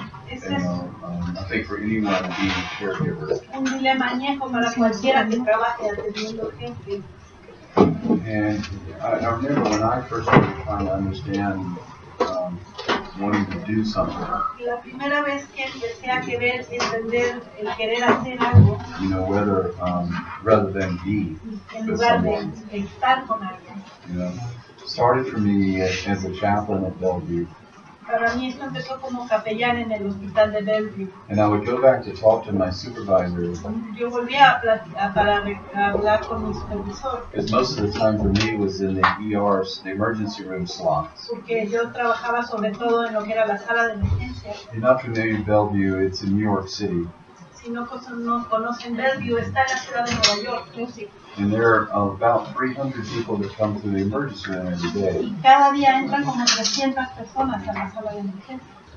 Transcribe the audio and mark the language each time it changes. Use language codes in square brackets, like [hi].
[en] I think for anyone being a caregiver. [es] Un dilema añejo para cualquiera que trabaje atendiendo gente. [en] And I remember when I first started trying to understand wanting to do something. [es] La primera vez que empecé a querer entender el querer hacer algo. [en] You know, whether rather than be with someone. [es] De estar con alguien. [en] You know, started for me as a chaplain at Bellevue. [es] Para mí esto empezó como capellán en el hospital de Bellevue. [en] And I would go back to talk to my supervisor. [es] Yo volvía para hablar con mi supervisor. [en] Because most of the time for me was in the ERs, the emergency room slots. [es] Porque yo trabajaba sobre todo en lo que era la sala de emergencia. [en] If you're not familiar with Bellevue, it's in New York City. [es] Si no conocen Bellevue, está en la ciudad de Nueva York, sí. [en] And there are about 300 people that come to the emergency room every day. [es] Y cada día entran como 300 personas a la sala de emergencia.